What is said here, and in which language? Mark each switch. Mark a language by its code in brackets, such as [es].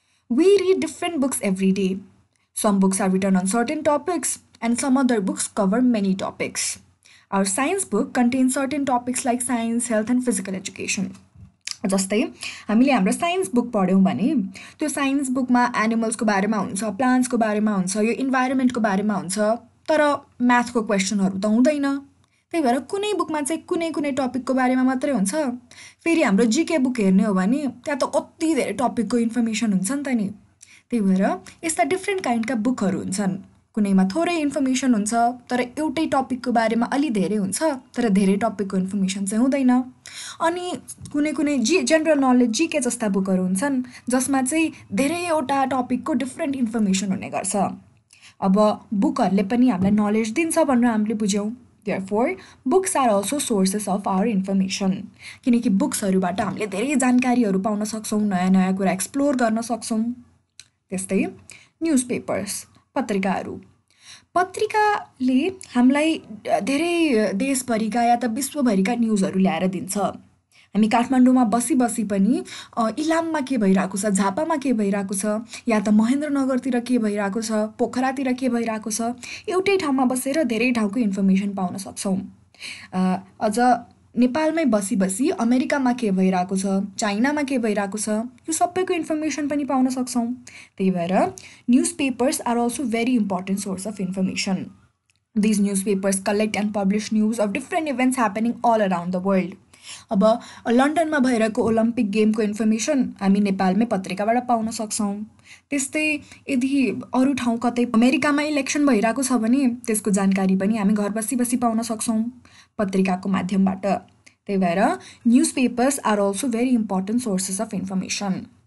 [en] We read different books every day. Some books are written on certain topics and some other books cover many topics. Our science book contains certain topics like science, health and physical education. [ne] जस्तै हामीले हाम्रो science book पढ्यौँ भने त्यो science बुकमा एनिमल्सको बारेमा हुन्छ, प्लान्ट्सको बारेमा हुन्छ, यो इन्भाइरोमेन्टको बारेमा हुन्छ, तर म्याथको क्वेसनहरू त हुँदैन। त्यही भएर कुनै बुकमा चाहिँ कुनै कुनै टपिकको बारेमा मात्रै हुन्छ। फेरि हाम्रो जिके बुक हेर्ने हो भने त्यहाँ त कति धेरै टपिकको इन्फर्मेसन हुन्छ नि त नि। त्यही भएर यस्ता डिफ्रेन्ट काइन्डका बुकहरू हुन्छन्। कुनैमा थोरै इन्फर्मेसन हुन्छ तर एउटै टपिकको बारेमा अलि धेरै हुन्छ, तर धेरै टपिकको इन्फर्मेसन चाहिँ हुँदैन। अनि कुनै कुनै जेनरल नलेज जिके जस्ता बुकहरू हुन्छन् जसमा चाहिँ धेरैवटा टपिकको डिफ्रेन्ट इन्फर्मेसन हुने गर्छ। अब बुकहरूले पनि हामीलाई नलेज दिन्छ भनेर हामीले बुझ्यौँ। [en] Therefore, books are also sources of our information. [ne] किनकि बुक्सहरूबाट हामीले धेरै जानकारीहरू पाउन सक्छौँ, नयाँ नयाँ कुरा एक्सप्लोर गर्न सक्छौँ। त्यस्तै न्युज पेपर्स, पत्रिकाहरू। पत्रिकाले हामीलाई धेरै देशभरिका या त विश्वभरिका न्युजहरू ल्याएर दिन्छ। हामी काठमाडौँमा बसी बसी पनि इलाममा के भइरहेको छ, झापामा के भइरहेको छ, या त महेन्द्रनगरतिर के भइरहेको छ, पोखरातिर के भइरहेको छ, एउटै ठाउँमा बसेर धेरै ठाउँको इन्फर्मेसन पाउन सक्छौँ। अझ नेपालमै बसी बसी अमेरिकामा के भइरहेको छ, चाइनामा के भइरहेको छ, यो सबैको इन्फर्मेसन पनि पाउन सक्छौँ। [en] त्यही भएर newspapers are also very important source of information. These newspapers collect and publish news of different events happening all around the world. [ne] अब लन्डनमा भइरहेको ओलम्पिक गेमको इन्फर्मेसन हामी नेपालमै पत्रिकाबाट पाउन सक्छौँ। त्यस्तै यदि अरू ठाउँ कतै अमेरिकामा इलेक्सन भइरहेको छ भने त्यसको जानकारी पनि हामी घर बसी बसी पाउन सक्छौँ पत्रिकाको माध्यमबाट। [en] त्यही भएर newspapers are also very important sources of information.